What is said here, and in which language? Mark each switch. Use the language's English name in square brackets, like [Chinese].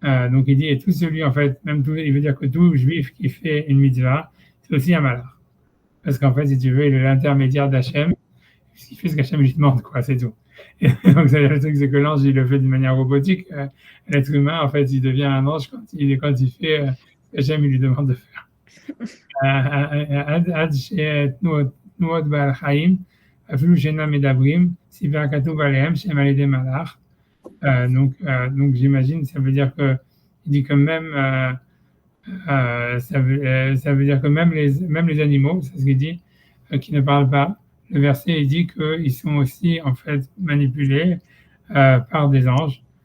[French] Donc il dit, et tout celui, en fait, il veut dire que tout juif qui fait une mitzvah, c'est aussi un malach. Parce qu'en fait, si tu veux, il est l'intermédiaire d'Hachem, il fait ce qu'Hachem lui demande, quoi, c'est tout. Et donc, ça veut dire le truc, c'est que l'ange, il le fait d'une manière robotique. L'être humain, en fait, il devient un ange quand il fait ce qu'Hachem lui demande de faire. [Hebrew] עד שתנועות בעל חיים, אפילו שאינם מדברים, סיבה כתוב עליהם שהם על ידי מלאך. [French] Donc j'imagine, ça veut dire que il dit que même ça veut dire que même les animaux, c'est ce qu'il dit, qui ne parlent pas. Le verset il dit qu'ils sont aussi en fait manipulés par des anges.